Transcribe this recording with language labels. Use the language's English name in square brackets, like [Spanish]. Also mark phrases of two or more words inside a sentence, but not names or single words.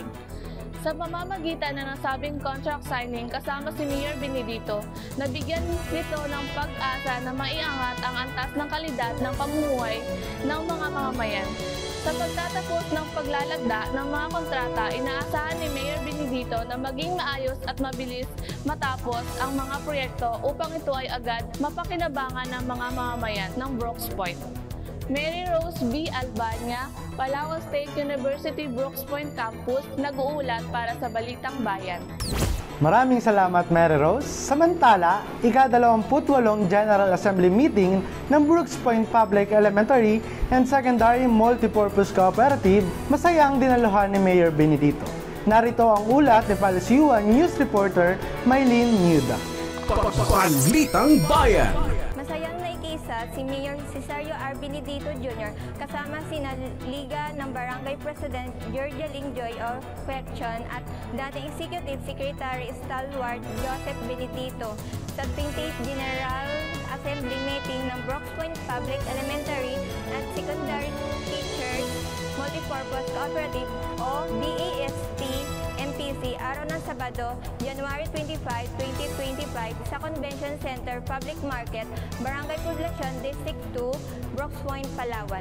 [Filipino] Sa pamamagitan ng nasabing [English] contract signing [Filipino] kasama si Mayor Benedito, nabigyan nito ng pag-asa na maiangat ang antas ng kalidad ng pamumuhay ng mga mamamayan. Sa pagtatapos ng paglalagda ng mga kontrata, inaasahan ni Mayor Benedito na maging maayos at mabilis matapos ang mga proyekto upang ito ay agad mapakinabangan ng mga mamamayan ng Brooks Point. Mary Rose B. Albania, Palawan State University Brooks Point Campus, nag-uulat para sa Balitang Bayan. Maraming salamat, Mary Rose. Samantala, ika-28 General Assembly Meeting ng Brooks Point Public Elementary and Secondary Multipurpose Cooperative, masayang dinaluhan ni Mayor Benedito. Narito ang ulat ni Palace U1 News Reporter Mylene Nuda. Balitang Bayan. Si Mayor Cesario R. Benedito Jr. kasama sina Liga ng Barangay President Georgia Lingjoy o Querchon at dating Executive Secretary Stalwart Joseph Benedito sa 20th General Assembly Meeting ng Brooks Point Public Elementary at Secondary Teachers Multipurpose Cooperative o BAST MPC araw ng Sabado, January 25, 2025 sa Convention Center Public Market, Barangay Poblacion, District 2, Brooks Point, Palawan.